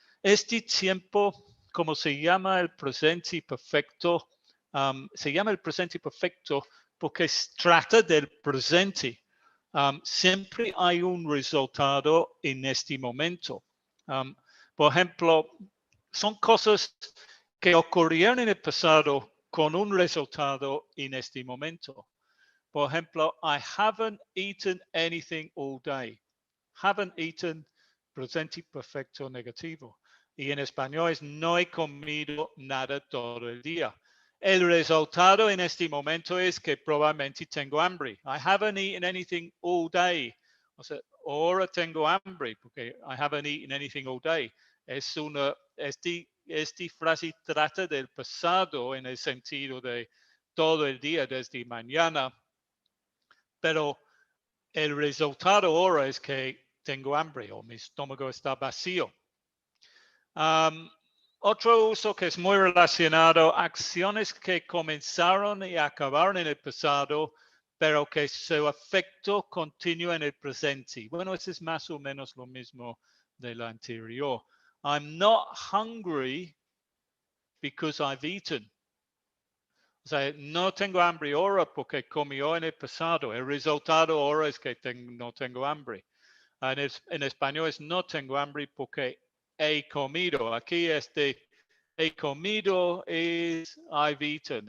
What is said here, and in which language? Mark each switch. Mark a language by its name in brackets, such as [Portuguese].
[Spanish] Este tiempo, como se llama el presente perfecto, se llama el presente perfecto porque trata del presente. Siempre hay un resultado en este momento. Por ejemplo, son cosas que ocurrieron en el pasado con un resultado en este momento. [English] Por ejemplo, I haven't eaten anything all day. [Spanish] Haven't eaten, presente perfecto negativo. Y en español es no he comido nada todo el día. El resultado en este momento es que probablemente tengo hambre. [English] I haven't eaten anything all day. [Spanish] O sea, ahora tengo hambre porque [English] I haven't eaten anything all day. [Spanish] Es una, esta frase trata del pasado en el sentido de todo el día, desde mañana. Pero el resultado ahora es que tengo hambre o mi estómago está vacío. Otro uso que es muy relacionado, acciones que comenzaron y acabaron en el pasado, pero que su efecto continúa en el presente. Bueno, eso es más o menos lo mismo de lo anterior. [English] I'm not hungry because I've eaten. [Spanish] O sea, no tengo hambre ahora porque comió en el pasado. El resultado ahora es que no tengo hambre. En español es no tengo hambre porque he comido. Aquí he comido es I've eaten.